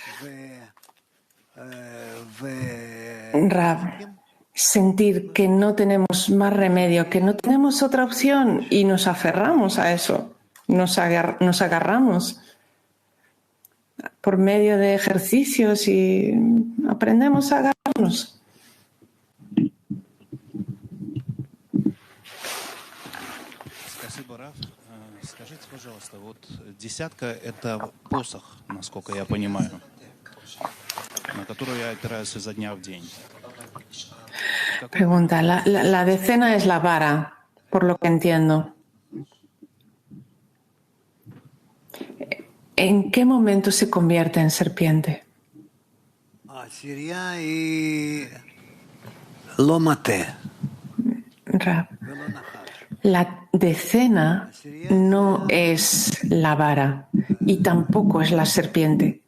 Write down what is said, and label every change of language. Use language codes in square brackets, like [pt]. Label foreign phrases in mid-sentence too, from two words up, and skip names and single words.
[es] Rab, sentir que no tenemos más remedio, que no tenemos otra opción y nos aferramos a eso, nos agarramos por medio de ejercicios y aprendemos a agarrarnos. [ru] Спасибо, Рав. Скажите, пожалуйста, вот десятка — это посох, насколько я понимаю, на который я опираюсь изо дня в день. [es] Pregunta, la decena es la vara, por lo que entiendo. ¿En qué momento se convierte en serpiente? Rab, la decena no es la vara y tampoco es la serpiente.